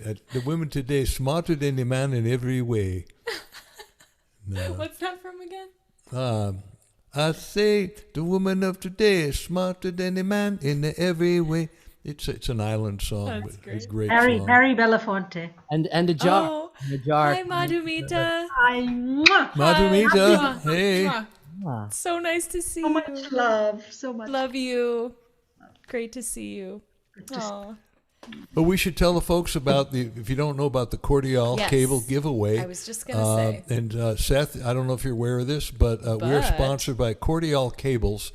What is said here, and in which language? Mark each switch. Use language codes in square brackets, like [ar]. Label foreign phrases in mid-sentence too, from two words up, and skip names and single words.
[en] The women today smarter than the man in every way. No. What's that from again? I say the woman of today is smarter than the man in every way. It's an island song. That's but great. It's a great Harry song. Belafonte. And a jar. Oh, And a jar. hi, Madhumita. Hi. Mwah. Madhumita, Mwah. hey. Mwah. Ah. So nice to see So you. much love. So much. Love you. Great to see you. Aw. But we should tell the folks about if you don't know about the Cordial Yes. cable giveaway. I was just going to say. And Seth, I don't know if you're aware of this, but we're sponsored by Cordial Cables.